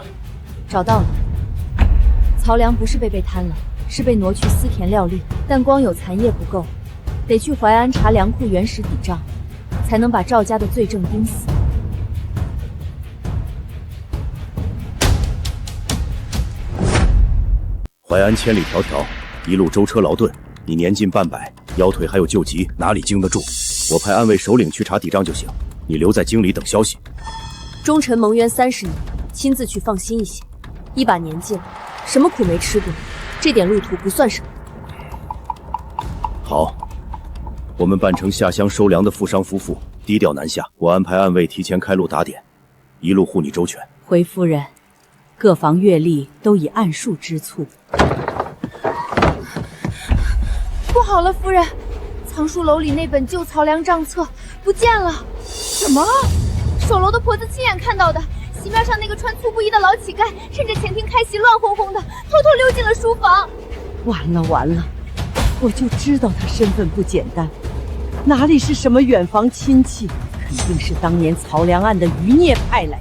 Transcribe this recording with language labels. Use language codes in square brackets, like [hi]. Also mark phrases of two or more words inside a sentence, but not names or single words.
[zh] 找到了，曹良不是被贪了，是被挪去私田料力，但光有残业不夠，得去淮安查粮庫原始底賬，才能把趙家的罪證盯死。淮安千里迢迢，一路舟車勞頓，你年近半百，腰腿還有舊疾，哪裡經得住？我派暗衛首領去查底賬就行，你留在京裡等消息。忠臣蒙冤30年，親自去放心一些。一把年紀了，什麼苦沒吃過，這點路途不算什麼。好，我們扮成下鄉收糧的富商夫婦，低調南下。我安排暗衛提前開路打點，一路護你周全。回夫人，各房閱歷都已按數支促。不好了，夫人，藏書樓裡那本舊曹糧賬冊不見了。什麼？守樓的婆子親眼看到的。席面上那個穿粗布衣的老乞丐，趁着前廳開席亂哄哄的，偷偷溜進了書房。完了完了，我就知道他身份不簡單，哪裡是什麼遠房親戚，肯定是當年曹良案的餘孽派來的。